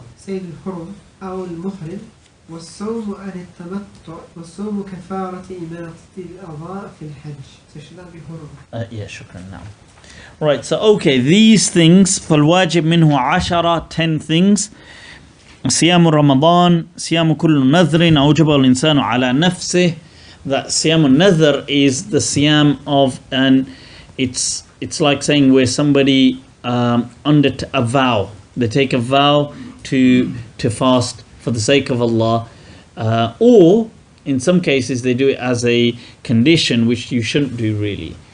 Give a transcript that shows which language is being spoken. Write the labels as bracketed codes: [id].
[ar] سيد الحرم أو المحرم، والصوم عن التمتع، والصوم كفارة إماتة الأعضاء في الحج. [en] So should that be حرم? Yeah, shukran, now. Right, so okay, these things, [ar] فالواجب منه 10, [en] 10 things. [ar] صيام رمضان، صيام كل نذر أوجبه الإنسان على نفسه. [en] That صيام النذر is the siyam of it's like saying where somebody under a vow, they take a vow to fast for the sake of Allah, or in some cases they do it as a condition, which you shouldn't do really.